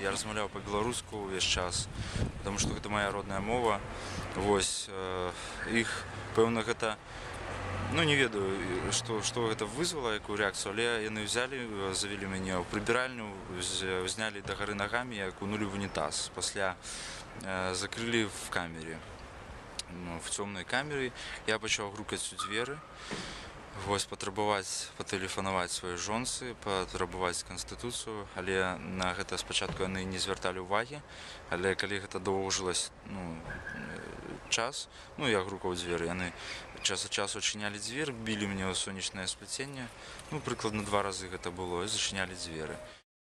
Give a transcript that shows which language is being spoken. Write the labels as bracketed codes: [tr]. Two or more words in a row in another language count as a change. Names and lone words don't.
[be] Я размаўляў па-беларуску ўвесь час, таму што гэта моя родная мова. Іх, пэўна, гэта не ведаю, што гэта вызвала, якую рэакцыю, але яны взялі, завялі мяне ў прыбіральню, знялі дагары нагамі і акунулі в унітаз. Пасля закрылі в камере, в цёмнай камеры. Я пачаў грукаць у дзверы, патрабаваць патэлефанаваць сваёй жонцы, патрабаваць канстытуцыю, але на гэта спачатку яны не звярталі ўвагі, але калі гэта доўжылася час, я грукаў дзверы, яны час ад часу адчынялі дзверы, білі мне ў сонечнае спляценне, прыкладна 2 разы гэта было, і зачынялі дзверы.